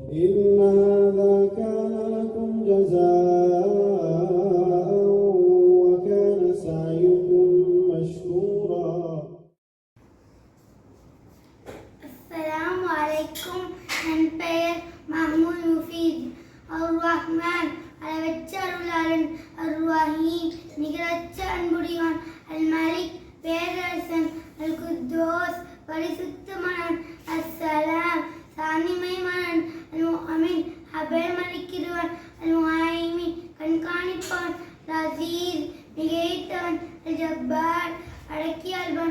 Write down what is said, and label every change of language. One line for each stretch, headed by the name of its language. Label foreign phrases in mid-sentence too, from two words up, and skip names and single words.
Arabic: إن هذا كان لكم جزاء وكان سعيكم مشكورا. السلام عليكم.
Tamil: என் பெயர் மஹ்மூத் முஃபீத். அர்-ரஹ்மான் அளவற்ற அருளாளன், அர்-ரஹீம் நிகரற்ற அன்புடையோன், அல்-மலிக் பேரரசன், அல்-குத்தூஸ் பரிசுத்தமானவன், அஸ்-ஸலாம் சாந்திமயமானவன், அல்-முஅமின் அபயமளிக்கிறவன், அல்-முஹைமின் கண்காணிப்பவன், அல்-அஸீஸ் மிகைத்தவன், அல்-ஜப்பார் அடக்கியாள்வன்,